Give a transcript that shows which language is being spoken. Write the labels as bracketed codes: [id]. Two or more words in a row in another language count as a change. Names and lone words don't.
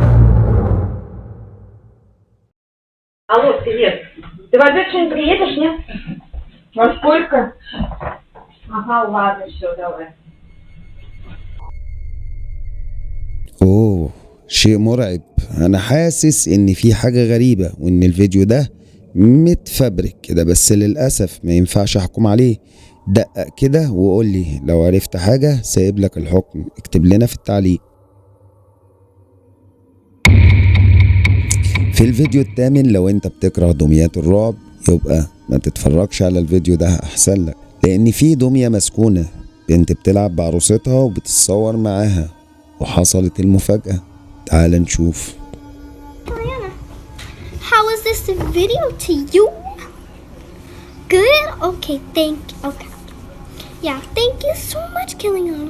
[ru] Алло, привет. Ты в обед сегодня приедешь, нет? Во сколько? Ага, ладно, все, давай. [ar] اوه، شيء مرعب. انا حاسس ان في حاجة غريبة وان الفيديو ده متفبرك كده، بس للأسف ما ينفعش احكم عليه. دقق كده وقول لي لو عرفت حاجة، سايب لك الحكم، اكتب لنا في التعليق. في الفيديو الثامن، لو انت بتكره دميات الرعب يبقى ما تتفرجش على الفيديو ده، احسن لك، لان في دمية مسكونة، بنت بتلعب بعروستها وبتتصور معاها، وحصلت المفاجأة. تعال نشوف. [en] Diana, how was this video to you? Good? Okay, okay. Yeah, thank you so much, Kellyanna.